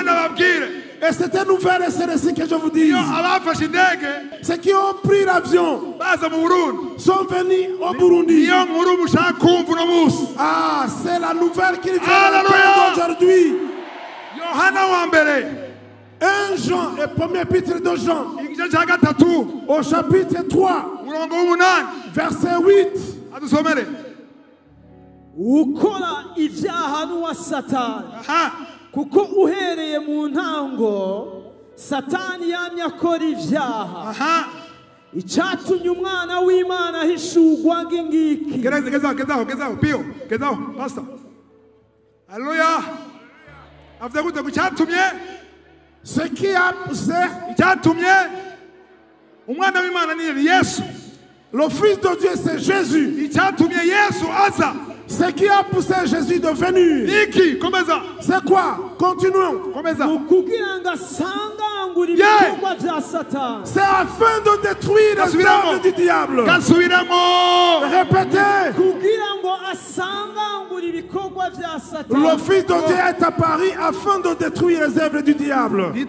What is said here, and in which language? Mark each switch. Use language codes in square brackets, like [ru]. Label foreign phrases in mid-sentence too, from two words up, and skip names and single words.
[fr] Et cette nouvelle, c'est ceci que je vous dis. Ceux qui ont pris l'avion sont venus au Burundi. Ah, c'est la nouvelle qu'ils viennent entendre aujourd'hui. 1 Jean, le premier épître de Jean, au chapitre 3, verset 8. [rw] ukora ibyaha n'uwa Satani kuko uhereye mu ntango Satani yamye akora ibyaha icyatumye umwana w'Imana ahishurwa ngingiki. Gezaho pio pastor. Alléluia. Avuze gute ku cyatumye [fr] ce qui a poussé [rw] icyatumye umwana w'Imana ni Yesu. [fr] Le fils de Dieu c'est Jésus. [rw] Icyatumye Yesu aza. [fr] Ce qui a poussé Jésus de venir. C'est quoi? Continuons. C'est afin de détruire les œuvres du diable. Répétez. Le Fils de Dieu est apparu afin de détruire les œuvres du diable.